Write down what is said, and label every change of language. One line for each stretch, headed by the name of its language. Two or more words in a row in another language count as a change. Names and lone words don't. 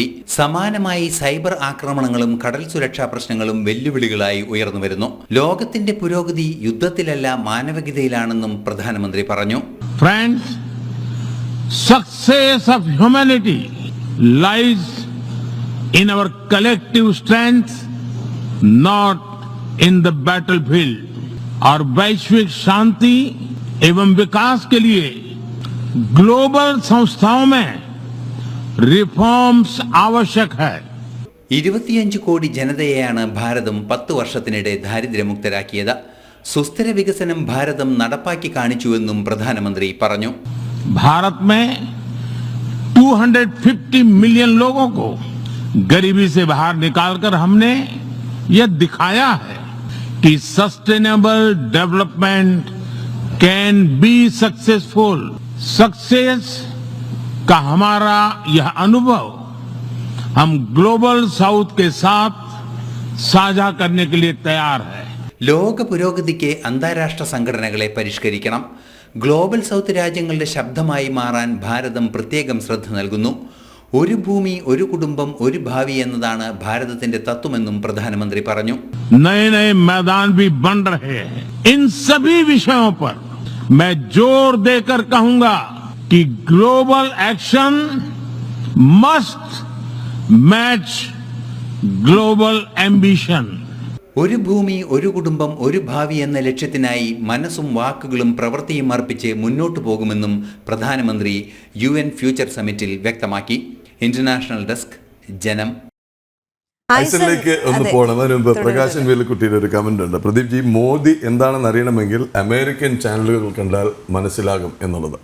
Malayalam: സമാനമായി സൈബർ ആക്രമണങ്ങളും കടൽ സുരക്ഷാ പ്രശ്നങ്ങളും വെല്ലുവിളികളായി ഉയർന്നുവരുന്നു. ലോകത്തിന്റെ പുരോഗതി യുദ്ധത്തിലല്ല മാനവികതയിലാണെന്നും പ്രധാനമന്ത്രി പറഞ്ഞു.
English: Friends, success of humanity lies in our collective strength, not in the battle field.
Hindi: और वैश्विक शांति एवं विकास के लिए ग्लोबल संस्थाओं में रिफॉर्म्स आवश्यक है.
Malayalam: 25 കോടി ജനതയെയാണ് ഭാരതം 10 വർഷത്തിനിടെ ദാരിദ്ര്യമുക്തരാക്കിയത്. സുസ്ഥിര വികസനം ഭാരതം നടപ്പാക്കി കാണിച്ചുവെന്നും പ്രധാനമന്ത്രി പറഞ്ഞു.
Hindi: भारत में 250 मिलियन लोगों को गरीबी से बाहर निकालकर हमने यह दिखाया है कि
English: sustainable development can be successful.
Hindi: सक्सेस का हमारा यह अनुभव हम ग्लोबल साउथ के साथ साझा करने के लिए तैयार है.
Malayalam: ലോക പുരോഗതിക്ക് അന്താരാഷ്ട്ര സംഘടനകളെ പരിഷ്കരിക്കണം. ഗ്ലോബൽ സൗത്ത് രാജ്യങ്ങളുടെ ശബ്ദമായി മാറാൻ ഭാരതം പ്രത്യേകം ശ്രദ്ധ നൽകുന്നു. ഒരു ഭൂമി, ഒരു കുടുംബം, ഒരു ഭാവി എന്നതാണ് ഭാരതത്തിന്റെ തത്വമെന്നും പ്രധാനമന്ത്രി പറഞ്ഞു.
Hindi: नए नए मैदान भी बन रहे हैं. इन सभी विषयों पर मैं जोर देकर कहूंगा कि
English: global action must match global ambition.
Malayalam: ഒരു ഭൂമി, ഒരു കുടുംബം, ഒരു ഭാവി എന്ന ലക്ഷ്യത്തിനായി മനസ്സും വാക്കുകളും പ്രവൃത്തിയും അർപ്പിച്ച് മുന്നോട്ടു പോകുമെന്നും പ്രധാനമന്ത്രി UN ഫ്യൂച്ചർ സമ്മിറ്റിൽ വ്യക്തമാക്കി.
English: International Desk,
Malayalam: ജനം. ഐസനിലേക്ക് ഒന്ന് പോകണം. അതിന് മുമ്പ് പ്രകാശൻ വേലുക്കുട്ടിയുടെ ഒരു കമന്റ് ഉണ്ട്. പ്രദീപ് ജി, മോദി എന്താണെന്ന് അറിയണമെങ്കിൽ അമേരിക്കൻ ചാനലുകൾ കണ്ടാൽ മനസ്സിലാകും എന്നുള്ളത്.